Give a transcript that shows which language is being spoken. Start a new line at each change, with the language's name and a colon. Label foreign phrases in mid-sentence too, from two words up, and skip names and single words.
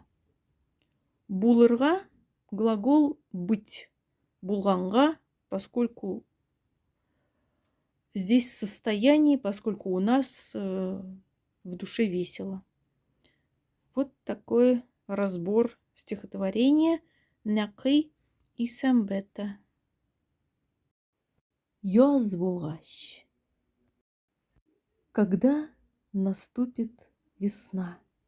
Russian: Булырга – глагол быть. Булганга, поскольку здесь состояние, поскольку у нас в душе весело. Вот такой разбор стихотворения Някый и Самбета.
Tatar: Яз булгач.
Russian: Когда наступит весна.